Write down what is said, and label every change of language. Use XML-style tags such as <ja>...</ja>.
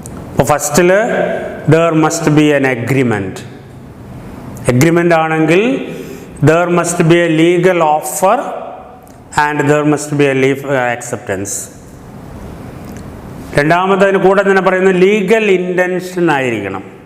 <ml>അപ്പോൾ ഫസ്റ്റിൽ</ml> <en>There must be an agreement.</en> <ml>Agreement ആണെങ്കിൽ</ml> <en>there must be a legal offer and there must be a legal acceptance.</en> <ml>രണ്ടാമത്തതിന് കൂടെ തന്നെ പറയുന്നത് legal intention ആയിരിക്കണം.</ml>